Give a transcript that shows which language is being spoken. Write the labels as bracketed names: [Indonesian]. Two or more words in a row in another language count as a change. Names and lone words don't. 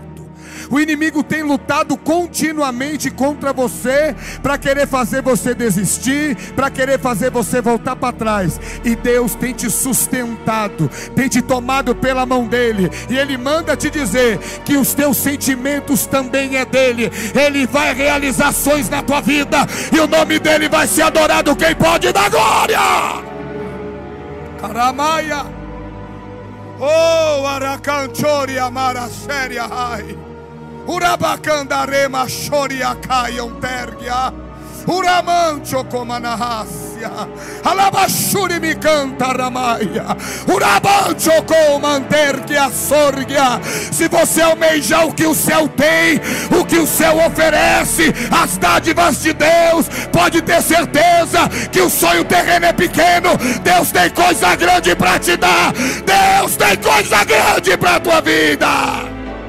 [Portuguese] O inimigo tem lutado continuamente contra você, para querer fazer você desistir, para querer fazer você voltar para trás. E Deus tem te sustentado, tem te tomado pela mão dEle. E Ele manda te dizer que os teus sentimentos também é dEle. Ele vai realizar ações na tua vida, e o nome dEle vai ser adorado. Quem pode dar glória? Caramaia. Oh, Aracanchori amara séria ai. Urabacandarema choriacaiam tergia. Uramancho comanahácia. Alabachuri me canta ramaia. Urabancho comantergia sorgia. Se você almejar o que o céu tem, o que o céu oferece, as dádivas de Deus, pode ter certeza que o sonho terreno é pequeno. Deus tem coisa grande para te dar. Deus tem coisa grande para a tua vida.